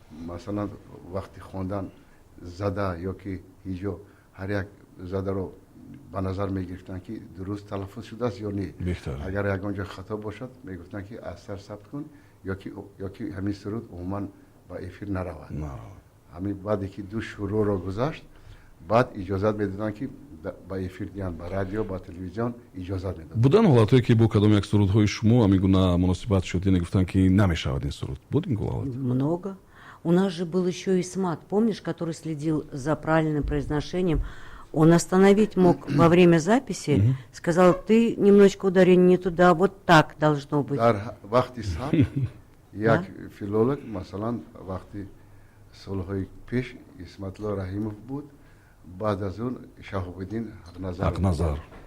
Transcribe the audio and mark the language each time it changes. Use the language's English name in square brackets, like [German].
[Tajik] масалан вақти хондан зада ё ки ҳиҷо ҳар як задаро ба назар мегирифтанд ки дуруст талаффуз шудааст ё не агар ягон ҷо хато бошад мегуфтанд ки аз сар сабт кун ё ки ҳамин суруд умуман ба эфир наравад ҳамин баъде ки ду шӯроро гузашт баъд иҷозат медоданд ки ба эфир диҳанд ба радио ба телевизион иҷозат медоданд будан ҳолатое ки бо кадом як сурудҳои шумо ҳамин гуна муносибат шуд яъне гуфтанд ки намешавад ин суруд буд ин ҳолат [Russian] много. У нас же был еще Исмат, помнишь, который следил за правильным произношением. Он остановить мог во время записи, сказал, ты немножечко ударение не туда, вот так должно быть. [Tajik] Вахти саб, як филолог, масалан, вахти солҳои пеш Исматло Раҳимов буд, баъд аз он Шаҳобиддин Ҳақназар.